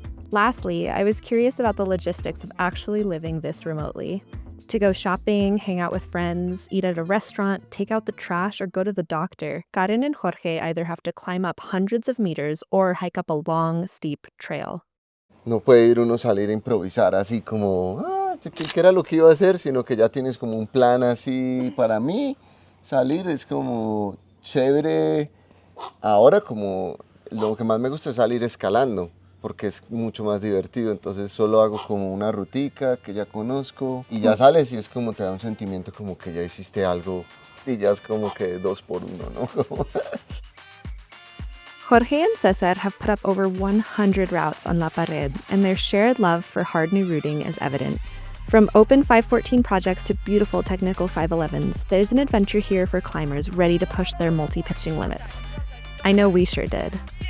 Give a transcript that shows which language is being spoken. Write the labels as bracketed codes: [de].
[en] Lastly, I was curious about the logistics of actually living this remotely. To go shopping, hang out with friends, eat at a restaurant, take out the trash, or go to the doctor, Karen and Jorge either have to climb up hundreds of meters or hike up a long, steep trail. [es] No puede ir uno salir a improvisar así como, ¿qué era lo que iba a hacer? Sino que ya tienes como un plan así. Para mí, salir es como chévere. Ahora como lo que más me gusta es salir escalando, porque es mucho más divertido. Entonces solo hago como una rutica que ya conozco y ya sales y es como te da un sentimiento como que ya hiciste algo y ya es como que 2 por 1, ¿no? [en] Jorge and Cesar have put up over 100 routes on La Pared, and their shared love for hard new routing is evident. From open 514 projects to beautiful technical 511s, there's an adventure here for climbers ready to push their multi-pitching limits. I know we sure did.